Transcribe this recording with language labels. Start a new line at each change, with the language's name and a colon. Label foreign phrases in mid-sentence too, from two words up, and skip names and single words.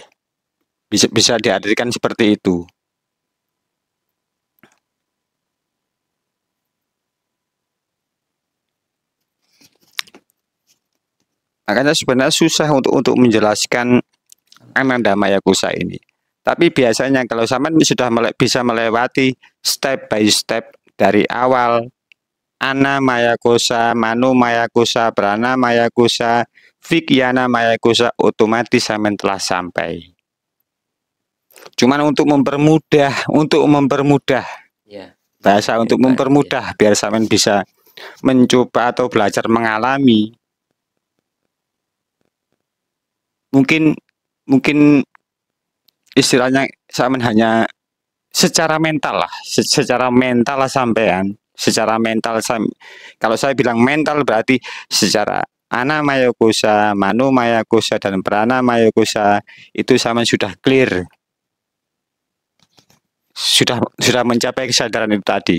Indonesian: Bisa diartikan seperti itu. Makanya sebenarnya susah untuk menjelaskan Ananda Maya Kosa ini. Tapi biasanya kalau sampean sudah bisa melewati
English: step by step
Indonesian: dari awal Ana Maya Kosa, Manu Maya Kosa, Prana Maya Kosa, Vikyana Maya Kosa, otomatis sampean telah sampai. Cuman untuk mempermudah Ya. bahasa untuk mempermudah biar sampean bisa mencoba atau belajar mengalami. Mungkin istilahnya sampean hanya secara mental lah sampean, kalau saya bilang mental berarti secara Ana Maya Kosa, Manu Maya Kosa, dan Prana Maya Kosa itu sampean sudah clear, sudah mencapai kesadaran itu tadi.